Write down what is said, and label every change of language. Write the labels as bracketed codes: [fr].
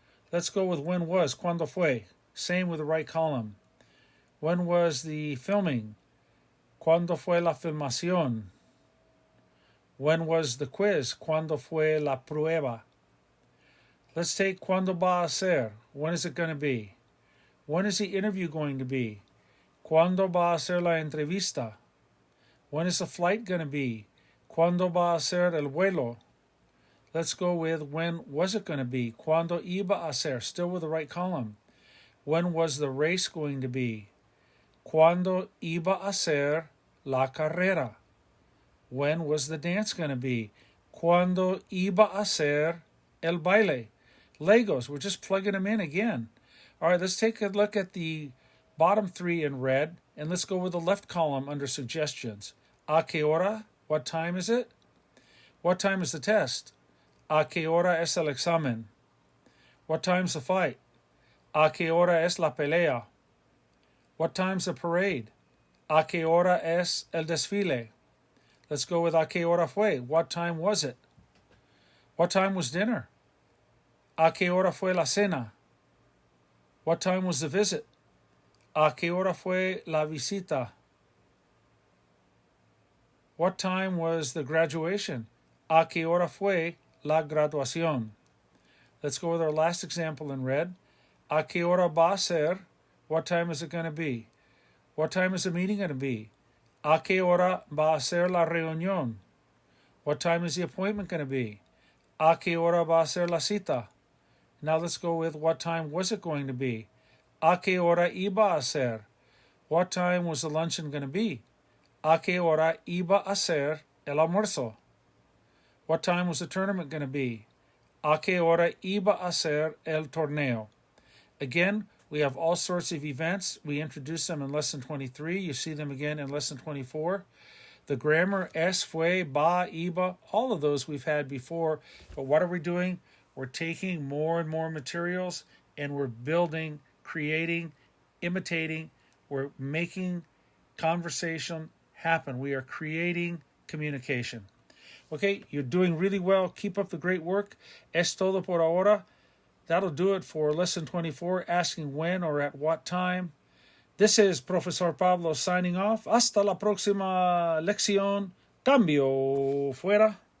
[en] Let's go with when was, [es] cuando fue. [en] Same with the right column. When was the filming? [es] Cuando fue la filmación? [en] When was the quiz? [es] Cuando fue la prueba? [en] Let's take [es] cuando va a ser. [en] When is it going to be? When is the interview going to be? [es] Cuando va a ser la entrevista? [en] When is the flight going to be? [es] Cuando va a ser el vuelo? [en] Let's go with when was it going to be? [es] Cuando iba a ser? [en] Still with the right column. When was the race going to be? [es] Cuando iba a ser la carrera? [en] When was the dance going to be? [es] Cuando iba a ser el baile? [en] Legos, we're just plugging them in again. All right, let's take a look at the bottom three in red, and let's go with the left column under suggestions. [es] A qué hora? [en] What time is it? What time is the test? [es] A qué hora es el examen? [en] What time's the fight? [es] A qué hora es la pelea? [en] What time's the parade? [es] ¿A qué hora es el desfile? [en] Let's go with [es] a qué hora fue. [en] What time was it? What time was dinner? [es] A qué hora fue la cena? [en] What time was the visit? [es] A qué hora fue la visita? [en] What time was the graduation? [es] A qué hora fue la graduación? [en] Let's go with our last example in red. [es] A qué hora va a ser? [en] What time is it going to be? What time is the meeting going to be? [es] A qué hora va a ser la reunión? [en] What time is the appointment going to be? [es] A qué hora va a ser la cita? [en] Now let's go with what time was it going to be? [es] A qué hora iba a ser? [en] What time was the luncheon going to be? [es] A qué hora iba a ser el almuerzo? [en] What time was the tournament going to be? [es] A qué hora iba a ser el torneo? [en] Again, we have all sorts of events. We introduced them in Lesson 23. You see them again in Lesson 24. The grammar, es, fue, ba, iba, all of those we've had before. But what are we doing? We're taking more and more materials and we're building, creating, imitating. We're making conversation happen. We are creating communication. Okay, you're doing really well. Keep up the great work. [es] Es todo por ahora. [en] That'll do it for Lesson 24, asking when or at what time. This is Profesor Pablo signing off. [es] Hasta la próxima lección. Cambio fuera.